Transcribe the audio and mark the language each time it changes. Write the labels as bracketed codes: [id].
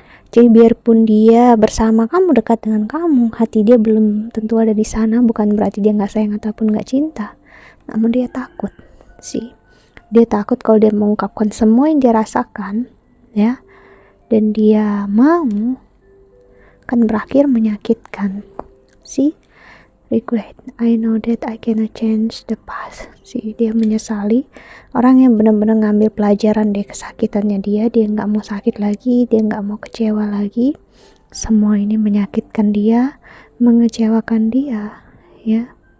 [id] Jadi biarpun dia bersama kamu, dekat dengan kamu, hati dia belum tentu ada di sana. Bukan berarti dia nggak sayang ataupun nggak cinta, namun dia takut sih. Dia takut kalau dia mengungkapkan semua yang dia rasakan, ya, dan dia mau, akan berakhir menyakitkan. [en] See, regret, I know that I cannot change the past. [id] See, dia menyesali. Orang yang benar-benar ngambil pelajaran dari kesakitannya dia nggak mau sakit lagi, dia nggak mau kecewa lagi. Semua ini menyakitkan dia, mengecewakan dia, ya.